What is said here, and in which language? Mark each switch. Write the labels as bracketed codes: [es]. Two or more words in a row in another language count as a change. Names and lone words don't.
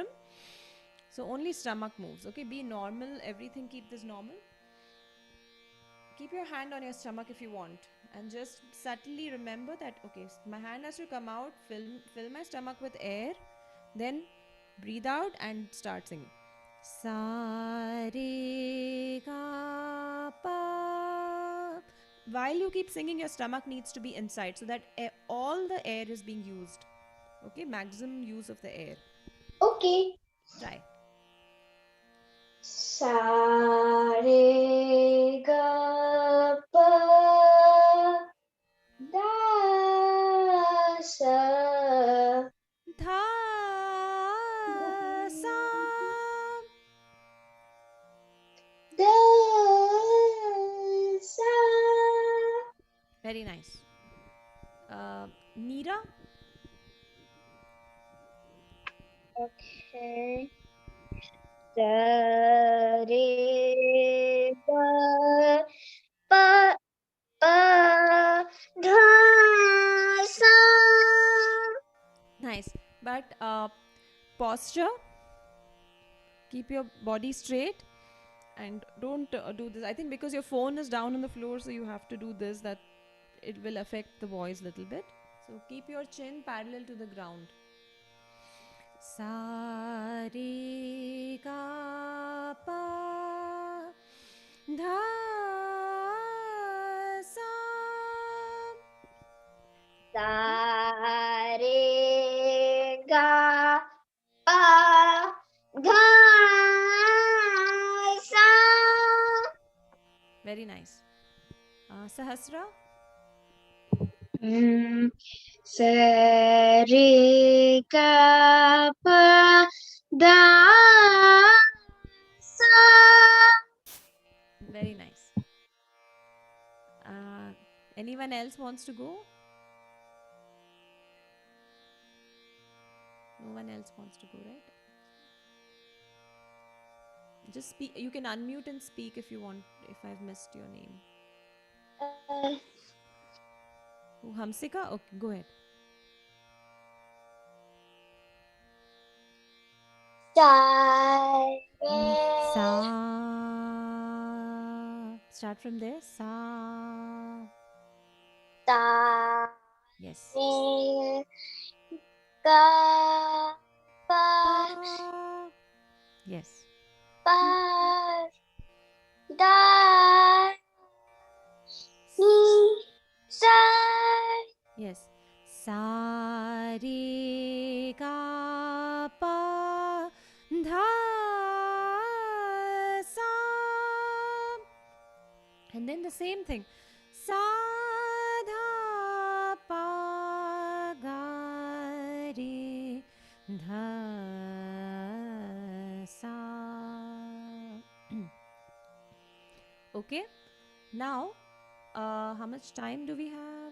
[en] So only stomach moves. Okay, be normal. Everything keep this normal. Keep your hand on your stomach if you want, and just subtly remember that, okay, my hand has to come out, fill my stomach with air, then breathe out and start singing. [hi] Sa re ga pa. [en] While you keep singing, your stomach needs to be inside so that all the air is being used. Okay, maximum use of the air. Okay. Try. [hi] Sa re ga pa da sa Dha sa. da sa. [en] Very nice. Neera? Okay. [hi] Da re ga pa pa dha sa. [en] Nice. But posture, keep your body straight and don't do this. I think because your phone is down on the floor, so you have to do this, that it will affect the voice a little bit. So keep your chin parallel to the ground. [hi] Sa re ga pa dha sa. Sa re ga pa dha sa. [en] Very nice. Sahasra? [hi] Sa re ga pa da sa. [en] Very nice. Anyone else wants to go? No one else wants to go, right? Just speak. You can unmute and speak if you want, if I've missed your name. Who, Hamsika? Okay, go ahead. [hi] Sa. [en] Start from there. [hi] Sa. Ta. [en] Yes. [hi] Ka. Pa. Pa. Yes. Pa. Da. Ni. Sa. Yes. Sa re ga pa dha sa. [en] And then the same thing. [hi] Sa dha pa ga re dha sa. [en] Okay. Now, how much time do we have?